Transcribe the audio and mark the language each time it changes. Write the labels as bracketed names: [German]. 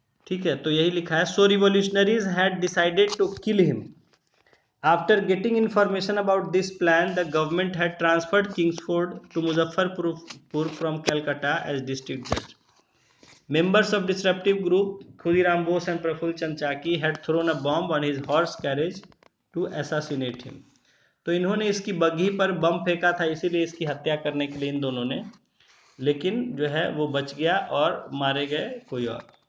[Hindi] ठीक है, तो यही लिखा है, [English] So revolutionaries had decided to kill him. After getting information about this plan, the government had transferred Kingsford to Muzaffarpur from Calcutta as district judge. Members of disruptive group Khudiram Bose and Praful Chand Chaki had thrown a bomb on his horse carriage to assassinate him. [Hindi] तो इन्होंने इसकी बग्घी पर बम फेंका था, इसीलिए इसकी हत्या करने के लिए इन दोनों ने, लेकिन जो है वो बच गया और मारे गए कोई और।